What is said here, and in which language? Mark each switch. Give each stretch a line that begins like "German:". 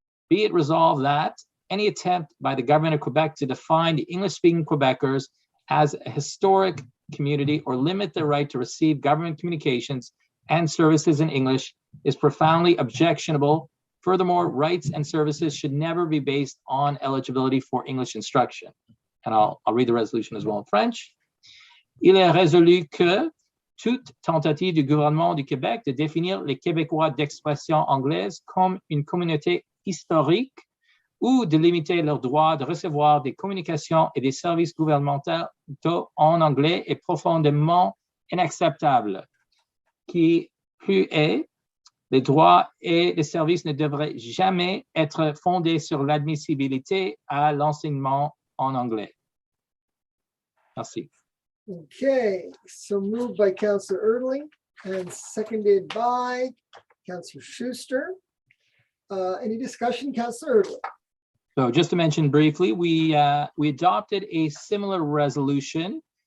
English: Be it resolved that any attempt by the government of Quebec to define the English-speaking Quebecers as a historic community or limit their right to receive government communications and services in English is profoundly objectionable. Furthermore, rights and services should never be based on eligibility for English instruction. And I'll read the resolution as well in French.
French: Il est résolu que toute tentative du gouvernement du Québec de définir les Québécois d'expression anglaise comme une communauté historique ou de limiter leur droit de recevoir des communications et des services gouvernementaux en anglais est profondément inacceptable. Qui plus est, les droits et les services ne devraient jamais être fondés sur l'admissibilité à l'enseignement en anglais. Merci.
English: Okay, so moved by Councillor Erdling and seconded by Councillor Schuster. Any discussion, Councillor Erdling? So just to mention briefly, we adopted a similar resolution.